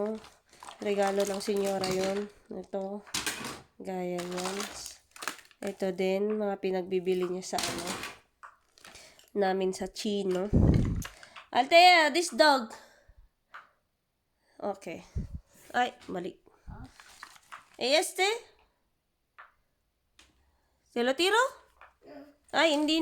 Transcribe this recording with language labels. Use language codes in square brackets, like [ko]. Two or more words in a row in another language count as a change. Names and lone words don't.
[tl] Regalo ng senyora yun. Ito. Gaya yan. Ito din, mga pinagbibili niya sa namin sa Chino. [en] Althea, this dog. Okay. [tl] Ay, mali. Este? [es] ¿Se lo tiro? [tl] Ay, hindi na.